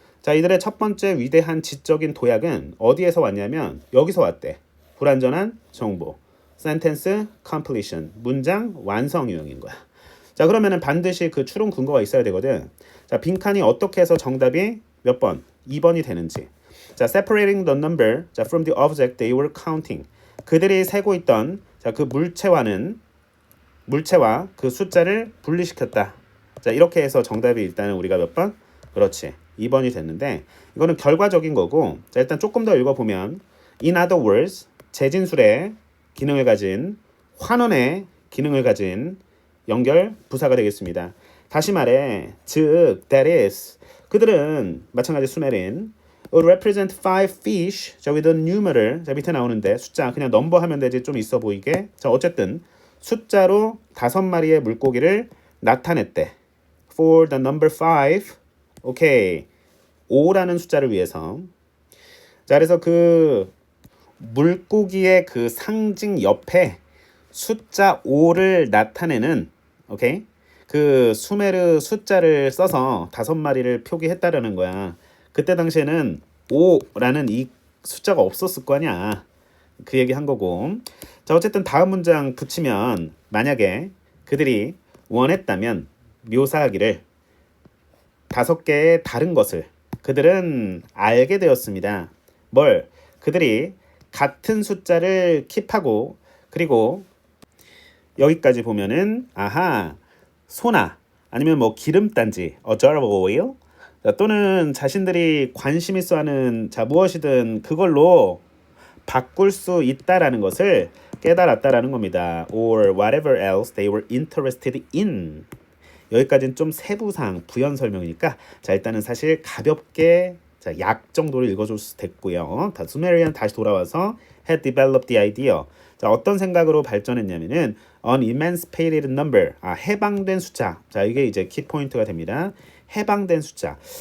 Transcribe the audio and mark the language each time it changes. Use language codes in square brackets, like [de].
[ko] 자, 이들의 첫 번째 위대한 지적인 도약은 어디에서 왔냐면 여기서 왔대. 불완전한 정보. [en] sentence completion. [ko] 문장 완성 유형인 거야. 자, 그러면은 반드시 그 추론 근거가 있어야 되거든. 자, 빈칸이 어떻게 해서 정답이 몇 번? 2번이 되는지. [en] 자, separating the number 자, from the object they were counting. [ko] 그들이 세고 있던 자, 그 물체와 그 숫자를 분리시켰다. 자, 이렇게 해서 정답이 일단은 우리가 몇 번? 그렇지. 2번이 됐는데 이거는 결과적인 거고 자, 일단 조금 더 읽어보면 [en] in other words [ko] 재진술의 기능을 가진 환원의 기능을 가진 연결 부사가 되겠습니다. 다시 말해 즉 [en] that is [ko] 그들은 마찬가지 수메린 [en] would represent 5 fish [ko] 자, [en] with a numeral [ko] 자, 밑에 나오는데 숫자 그냥 넘버 하면 되지 좀 있어 보이게 자, 어쨌든 숫자로 5마리의 물고기를 나타냈대. [en] for the number 5 오케이. [ko] 5라는 숫자를 위해서. 자, 그래서 그 물고기의 그 상징 옆에 숫자 5를 나타내는 오케이? 그 수메르 숫자를 써서 5마리를 표기했다라는 거야. 그때 당시에는 5라는 이 숫자가 없었을 거 아니야. 그 얘기 한 거고. 자, 어쨌든 다음 문장 붙이면 만약에 그들이 원했다면 묘사하기를 5개의 다른 것을 그들은 알게 되었습니다. 뭘? 그들이 같은 숫자를 킵하고 그리고 여기까지 보면은 아하 소나 아니면 뭐 기름단지 [en] a jar of oil [ko] 자, 또는 자신들이 관심 있어 하는 자, 무엇이든 그걸로 바꿀 수 있다라는 것을 깨달았다라는 겁니다. [en] Or whatever else they were interested in. [ko] 여기까지는 좀 세부상 부연 설명이니까 자 일단은 사실 가볍게 자, 약 정도를 읽어줄 수 됐고요. 다 수메리안 다시 돌아와서 [en] had developed the idea. [ko] 자 어떤 생각으로 발전했냐면은 [en] an emancipated number. [ko] 해방된 숫자. 자 이게 이제 키포인트가 됩니다. 해방된 숫자.